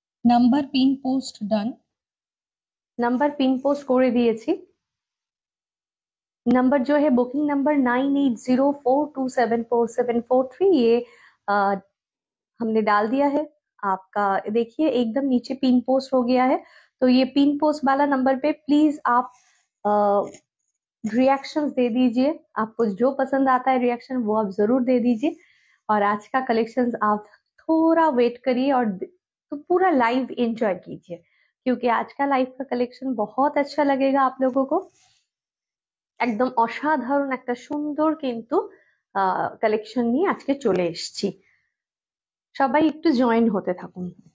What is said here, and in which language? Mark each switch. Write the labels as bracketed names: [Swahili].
[Bangla] Number pin post ডান, number pin post করে দিয়েছি। [Hindi] Number जो है बुकिंग नंबर 9804274743, ये हमने डाल दिया है आपका। देखिए एकदम नीचे पिन पोस्ट हो गया है, तो ये पिन पोस्ट वाला नंबर पे प्लीज आप रिएक्शंस दे दीजिए। आपको जो पसंद आता है रिएक्शन वो आप जरूर दे दीजिए। और आज का कलेक्शंस आप थोड़ा वेट करिए और तो पूरा लाइव एंजॉय कीजिए, क्योंकि आज का लाइव का कलेक्शन बहुत अच्छा लगेगा आप लोगों को। [Bangla] একদম অসাধারণ একটা সুন্দর কিন্তু কালেকশন নিয়ে আজকে চলে এসেছি। সবাই একটু জয়েন হতে থাকুন।